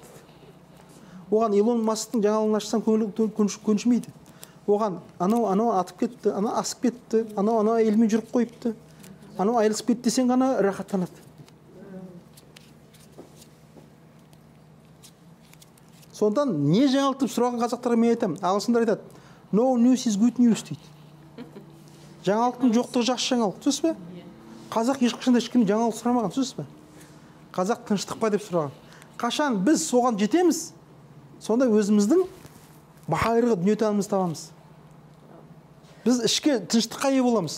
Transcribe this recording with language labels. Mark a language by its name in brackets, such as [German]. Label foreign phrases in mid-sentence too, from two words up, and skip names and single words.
[Kazakh] Оған Илон Масктың жаңалығын ашсаң көңілі көншімейді. Оған анау атып кетті, анау асып кетті, анау әйелмен жүріп қойыпты, анау айырылысып кетті десең ғана рахаттанады. Сондан не жаңалықтып сұраған қазақтарға мен айтамын. Ағылшындар айтады, [English] no news is good news дейді. [Kazakh] Жаңалықтың жоқтығы жақсы жаңалық, түсінсіз бе? Қазақ ешқашанда ешкім жаңалық сұрамаған, түсінсіз бе? Қазақ тыныштық па деп сұраған. Қашан біз соған жетеміз, сонда өзіміздің байырғы дүниетанымызды табамыз. Біз ішке тыныштыққа ие боламыз.